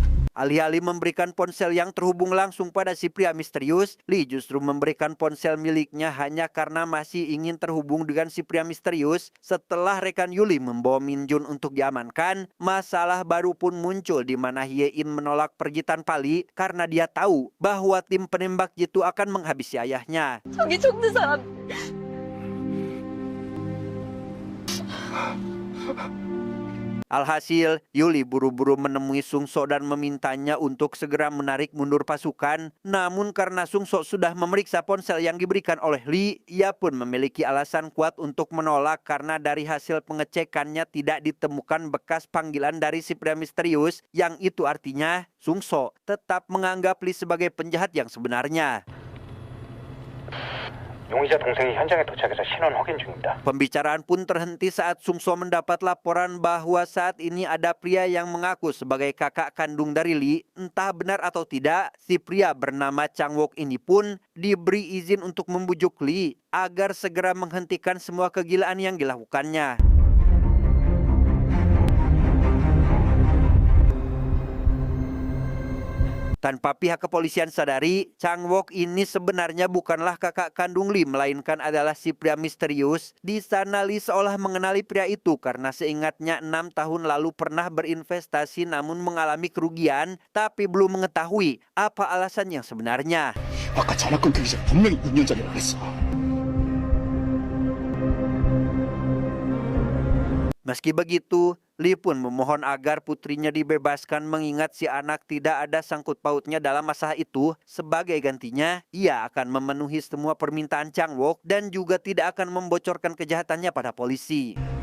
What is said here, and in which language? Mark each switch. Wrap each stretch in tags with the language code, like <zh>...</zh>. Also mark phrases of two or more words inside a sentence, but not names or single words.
<id>Alih-alih memberikan ponsel yang terhubung langsung pada si pria misterius, Lee justru memberikan ponsel miliknya hanya karena masih ingin terhubung dengan si pria misterius. Setelah rekan Yuli membawa Min Jun untuk diamankan, masalah baru pun muncul di mana Hye In menolak pergi tanpa Lee karena dia tahu bahwa tim penembak jitu akan menghabisi ayahnya.</id> <ko>저기 죽는 사람</ko> <id>Alhasil, Yuli buru-buru menemui Sung So dan memintanya untuk segera menarik mundur pasukan. Namun karena Sung So sudah memeriksa ponsel yang diberikan oleh Lee, ia pun memiliki alasan kuat untuk menolak karena dari hasil pengecekannya tidak ditemukan bekas panggilan dari si pria misterius, yang itu artinya Sung So tetap menganggap Lee sebagai penjahat yang sebenarnya.</id> <ko>용의자 동생이 현장에 도착해서 신원 확인 중입니다.</ko> <id>Pembicaraan pun terhenti saat Sung So mendapat laporan bahwa saat ini ada pria yang mengaku sebagai kakak kandung dari Lee. Entah benar atau tidak, si pria bernama Chang Wook ini pun diberi izin untuk membujuk Lee agar segera menghentikan semua kegilaan yang dilakukannya. Tanpa pihak kepolisian sadari, Chang Wook ini sebenarnya bukanlah kakak kandung Lee, melainkan adalah si pria misterius. Di sana Lee seolah mengenali pria itu karena seingatnya 6 tahun lalu pernah berinvestasi namun mengalami kerugian, tapi belum mengetahui apa alasan yang sebenarnya.</id> <ko>아까 전화 끊기기 전에 분명히 6년 전이라고 했어.</ko> <id>Meski begitu, Lee pun memohon agar putrinya dibebaskan mengingat si anak tidak ada sangkut pautnya dalam masalah itu. Sebagai gantinya, ia akan memenuhi semua permintaan Chang Wook dan juga tidak akan membocorkan kejahatannya pada polisi.</id>